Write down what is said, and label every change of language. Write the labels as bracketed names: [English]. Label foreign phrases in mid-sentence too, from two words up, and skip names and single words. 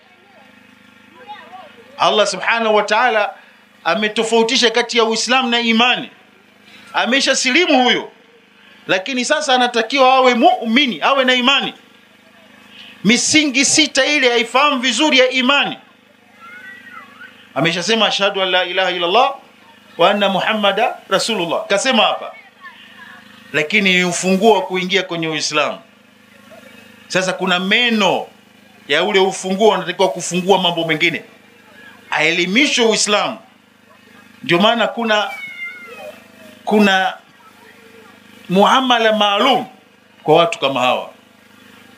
[Arabic] الله سبحانه وتعالى [Swahili] ametofautisha kati ya Uislamu na imani. Amesha silimu huyo, lakini sasa anatakiwa awe muumini, awe na imani. Misingi 6 ile haifahamu vizuri ya imani. Ameshasema [Arabic] أشهد أن لا إله إلا الله وأن محمدا رسول الله, [Swahili] kasema hapa, lakini ni ufunguo wa kuingia kwenye Uislamu. Sasa kuna meno ya ule ufunguo, anatakiwa kufungua mambo mengine, aelimisho Uislamu. Ndio maana kuna muamala maalum kwa watu kama hawa.